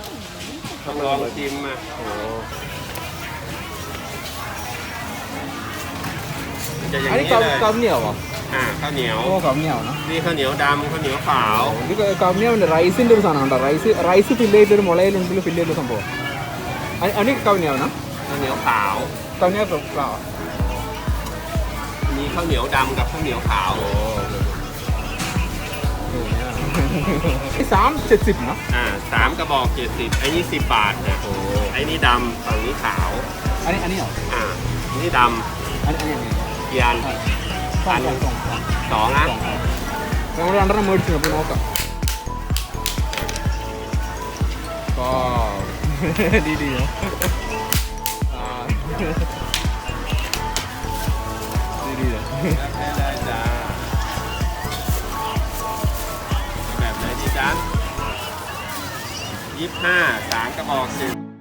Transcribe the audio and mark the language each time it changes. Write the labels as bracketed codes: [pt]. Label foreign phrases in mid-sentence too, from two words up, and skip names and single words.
[ml] കവ്നിയാവിൻ്റെ റൈസിൻ്റെ ഒരു സാധനം ഉണ്ടോ? റൈസ് ഫില്ല് ചെയ്തൊരു മുളയിലുണ്ടിൽ ഫില്ല് ചെയ്ത സംഭവം. അനി കവ്നിയാവനാ? കവ്നിയാവ് ഫ്ലവർ. [th] มีข้าวเหนียวดำกับข้าวเหนียวขาว 370นะ 3 กระบอก 70 ไอ้นี่10 บาทนะไอ้นี่ดำฝั่งนี้ขาว อันนี้เหรอ นี่ดำอันนี้กี่อัน2นะ [ml] നമ്മൾ രണ്ടെണ്ണം മേടിച്ചു. അപ്പോൾ നോക്കാം. [th] ได้จ้าแบบไหนดีจ๊ะ25 3 กระบอก10